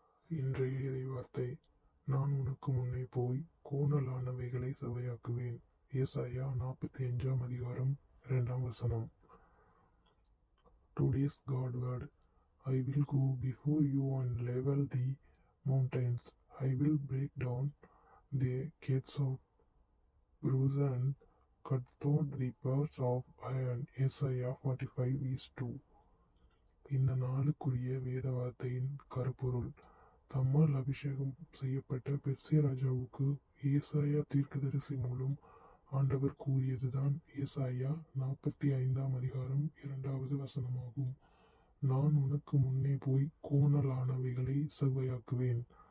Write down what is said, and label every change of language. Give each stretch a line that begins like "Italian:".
Tamil: இன்றைய இறைவார்த்தை, நான் உனக்கு முன்னே போய் கோணலானவைகளை செவ்வையாக்குவேன். ஏசாயா 45 அதிகாரம் 2
English: Today's God word. I will go before you and level the mountains. I will break down the gates of bronze and cut through the bars of iron. Isaiah 45:2.
Tamil: இந்த நாளுக்குரிய வேத வார்த்தையின் கருப்பொருள். தம்மால் அபிஷேகம் செய்யப்பட்ட பெர்சியா ராஜாவுக்கு ஏசாயா தீர்க்கதரிசி மூலம் ஆண்டவர் கூறியதுதான் ஏசாயா 45 அதிகாரம் 2 நான் உனக்கு முன்னே போய் கோணலானவைகளை செவ்வையாக்குவேன்.